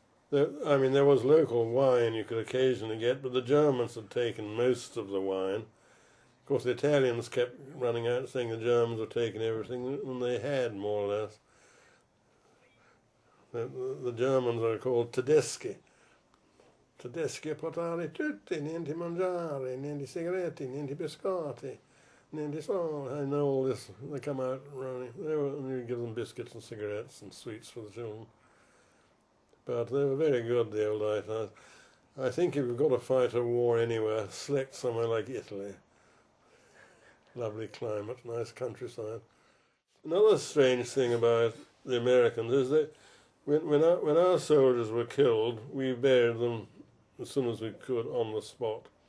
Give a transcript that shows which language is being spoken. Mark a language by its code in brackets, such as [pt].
[en] There was local wine you could occasionally get, but the Germans had taken most of the wine. Of course, the Italians kept running out saying the Germans were taking everything, and they had, more or less. The Germans are called tedeschi. [it] Tedeschi portare tutti, niente mangiare, niente sigaretti, niente biscotti, niente sole. [en] I know all this. They come out running. You give them biscuits and cigarettes and sweets for the children. But they were very good, the old Irish. I think if you've got to fight a war anywhere, select somewhere like Italy. Lovely climate, nice countryside. Another strange thing about the Americans is that when our soldiers were killed, we buried them as soon as we could on the spot.